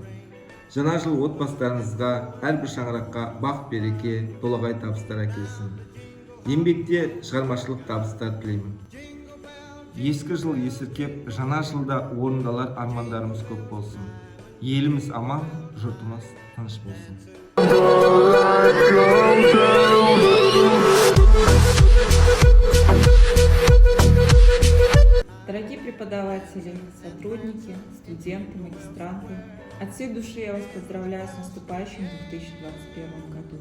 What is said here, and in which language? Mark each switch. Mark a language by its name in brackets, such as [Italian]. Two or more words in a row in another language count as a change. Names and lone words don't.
[Kazakh] Жаңа жыл отбасыларыңызға, әрбір шаңыраққа бақ береке, толағай табыстар әкелсін. Еңбекте шығармашылық табыстар тілеймін. Ескі жыл есіркеп, жаңа жылда орындалар армандарымыз көп болсын. Еліміз аман, жұртымыз тыныш болсын. [Russian] Дорогие преподаватели, сотрудники, студенты, магистранты, от всей души я вас поздравляю с наступающим 2021 году.